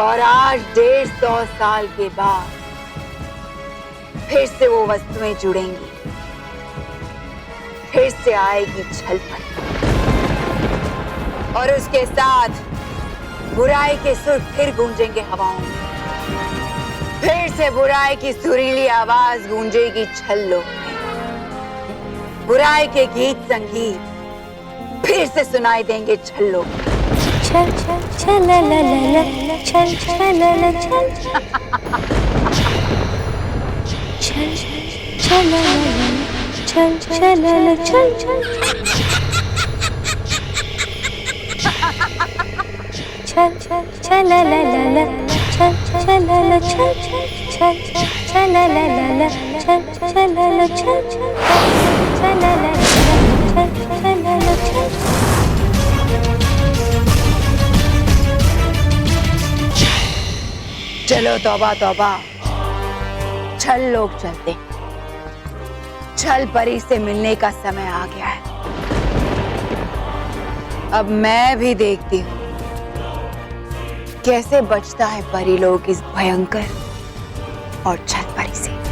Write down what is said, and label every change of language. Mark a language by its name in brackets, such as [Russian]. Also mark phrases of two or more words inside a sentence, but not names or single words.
[Hindi] और आज 150 साल के बाद फिर से वो वस्तुएं जुड़ेंगी, फिर से आएगी छल परी, और उसके साथ बुराई के सुर फिर गूंजेंगे हवाओं में। फिर से बुराई की सुरीली आवाज गूंजेगी छल्लों में। बुराई के गीत संगीत फिर से सुनाई देंगे छल्लों में। छल छल छल ला ला ला, छल छल ला ला छल छल छल ला ला, छल छल ला ला छल छल छल छल छल ला ला ला, छल छल ला ला छल छल छल ला ला ला, छल छल ला ला छल छल ला ला ला, छल ला ला छल। चलो तौबा तौबा, छल लोग चलते, छल परी से मिलने का समय आ गया है। अब मैं भी देखती हूँ कैसे बचता है परी लोग इस भयंकर और छल परी से।